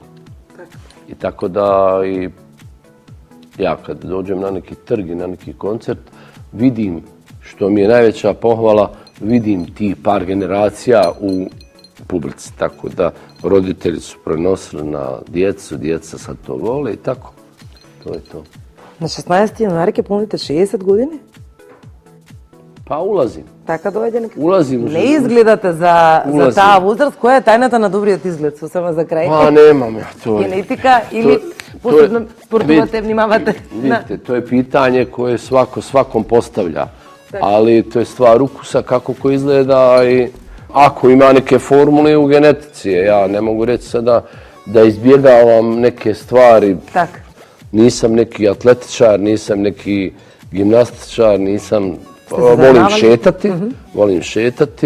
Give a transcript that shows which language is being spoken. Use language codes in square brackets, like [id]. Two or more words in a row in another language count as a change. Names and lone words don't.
[bs] I tako da i ja kad dođem na neki trg i na neki koncert vidim, što mi je najveća pohvala, vidim ti par generacija u publici. Tako da roditelji su prenosili na djecu, djeca sad to vole i tako. To je to. [mk] На 16. јануари ќе полните 60 години? [bs] Pa ulazim. [mk] Така доаѓа некако. [bs] Улазим уже. [mk] Не изгледате за таа возраст. Која е тајната на добриот изглед? Сосема за крај. [bs] Pa nemam ja to. [mk] Генетика или посебно спортувате, внимавате? [bs] Vidite, to je pitanje koje svakom postavlja. Ali to je stvar ukusa kako ko izgleda i ako ima neke formule u genetici. Ja ne mogu reći sada da izbjegavam neke stvari. [mk] Така. [bs] Nisam neki atletičar, nisam neki gimnastičar, volim šetati.